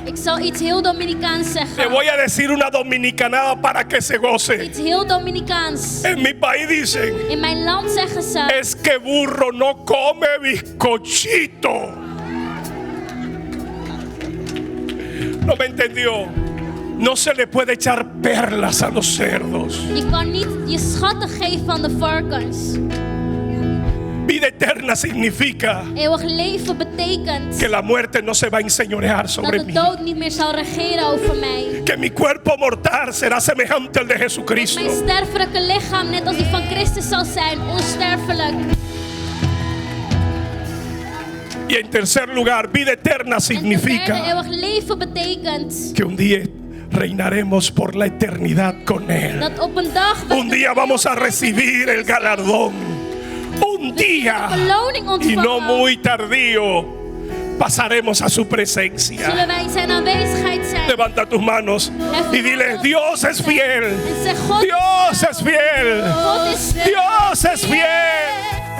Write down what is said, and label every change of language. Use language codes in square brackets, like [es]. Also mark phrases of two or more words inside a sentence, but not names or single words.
[nl] Ik zal iets heel Dominicaans [es] Le [nl] zeggen. [es] voy a decir una dominicanada para que se goce. [nl] Iets heel Dominicaans. [es] En mi país dicen: [nl] In mijn land zeggen ze, [es] es que burro no come bizcochito. No me entendió. No se le puede echar perlas a los cerdos. [nl] je kan niet je schatten geven aan de varkens. [es] Vida eterna significa [nl] Eeuwig leven betekent [es] que la muerte no se va a enseñorear [nl] dat [es] sobre [nl] de [es] mí. [nl] dood niet meer zal regeren over mij. [es] Que mi cuerpo mortal será semejante al de [nl] Mijn [es] Jesucristo. [nl] sterfelijke lichaam, net als die van Christus, zal zijn, onsterfelijk. [es] Y en tercer lugar, vida eterna [nl] En ten derde, [es] significa [nl] eeuwig leven betekent [es] que un día reinaremos por la eternidad con Él. [nl] dat op een dag we [es] Un día vamos a recibir el galardón. Un [nl] de [es] día, [nl] beloning [es] y no [nl] ontvangen. [es] muy tardío, pasaremos a su presencia. [nl] Zullen wij in zijn aanwezigheid zijn. [es] Levanta tus manos y dile: Dios es fiel. [nl] En zeg, God, [es] Dios es fiel. [nl] God is [es] Dios es fiel.